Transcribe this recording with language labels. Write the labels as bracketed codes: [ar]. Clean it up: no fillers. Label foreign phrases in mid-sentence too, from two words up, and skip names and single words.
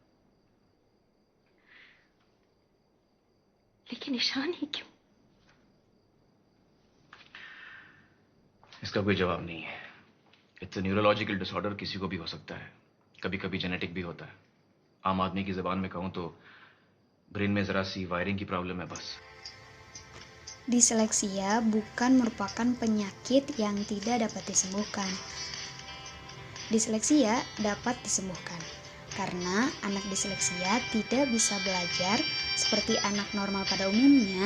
[hi] लेकिन ईशान ही क्यों? इसका कोई जवाब नहीं है। [en] It's a neurological disorder, [hi] किसी को भी हो सकता है, कभी कभी जेनेटिक भी होता है। आम आदमी की जबान में कहूं तो ब्रेन में जरा सी वायरिंग की प्रॉब्लम है बस। [id] Disleksia bukan merupakan penyakit yang tidak dapat disembuhkan. Disleksia dapat disembuhkan karena anak disleksia tidak bisa belajar seperti anak normal pada umumnya.